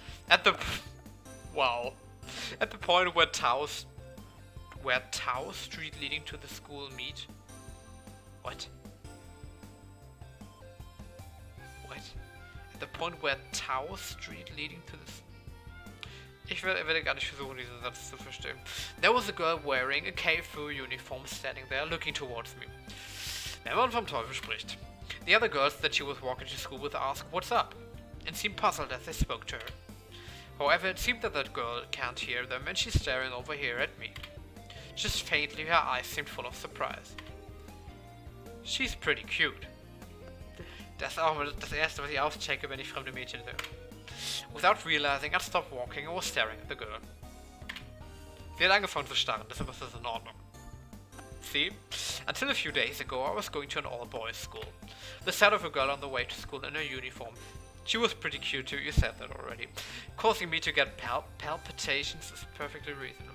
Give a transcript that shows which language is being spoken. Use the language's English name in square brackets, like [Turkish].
[English] At the point where Tao Street leading to the school meet. What? At the point where Tao Street leading to this. [German] Ich werde gar nicht versuchen, diesen Satz zu verstehen. [English] There was a girl wearing a KFU uniform standing there, looking towards me. [German] Wenn man vom Teufel spricht. [English] The other girls that she was walking to school with asked, "What's up?" and seemed puzzled as they spoke to her. However, it seemed that girl can't hear them and she's staring over here at me. Just faintly, her eyes seemed full of surprise. She's pretty cute. [German] Das ist auch das erste, was ich auschecke, wenn ich fremde Mädchen sehe. [English] Without realizing, I stopped walking and was staring at the girl. [German] Sie hat angefangen zu starren, deshalb ist das in Ordnung. [English] See? Until a few days ago, I was going to an all-boys school. The sight of a girl on the way to school in her uniform. She was pretty cute too, you said that already. Causing me to get palpitations is perfectly reasonable.